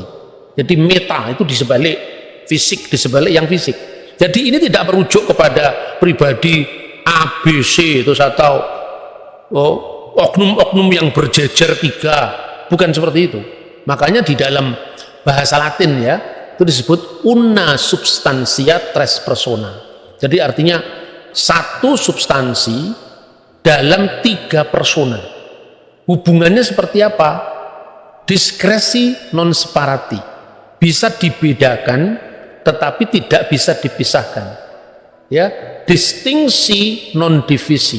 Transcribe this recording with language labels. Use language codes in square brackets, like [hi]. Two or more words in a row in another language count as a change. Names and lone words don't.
[id] Jadi meta itu di sebalik fisik, di sebalik yang fisik. Jadi ini tidak merujuk kepada pribadi ABC itu atau oknum-oknum yang berjejer tiga, bukan seperti itu. Makanya di dalam bahasa Latin ya itu disebut [la] una substantia tres persona. [id] Jadi artinya satu substansi dalam tiga persona. Hubungannya seperti apa? [la] Diskresi non separati, [id] bisa dibedakan tetapi tidak bisa dipisahkan. Ya, [la] distingsi non divisi.